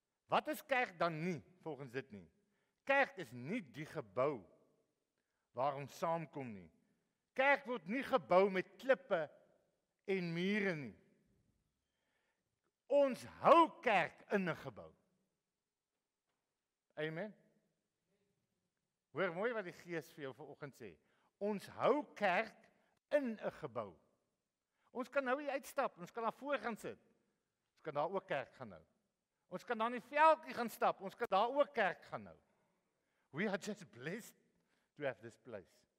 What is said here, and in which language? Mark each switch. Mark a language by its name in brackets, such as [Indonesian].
[Afrikaans] Wat is kerk dan nie volgens dit nie? Kerk is nie die gebou waar ons saamkom nie. Kerk word nie gebou met klippe en mure nie. Ons hou kerk in 'n gebou. Amen. Hoor mooi wat die Gees vir jou vanoggend sê. Ons hou kerk in 'n gebou. Ons kan nou hier uitstap, ons kan daar voor gaan sit. Ons kan daar ook kerk gaan hou. Ons kan daar in die veldjie gaan stap, ons kan daar ook kerk gaan hou. [English] We are just blessed to have this place.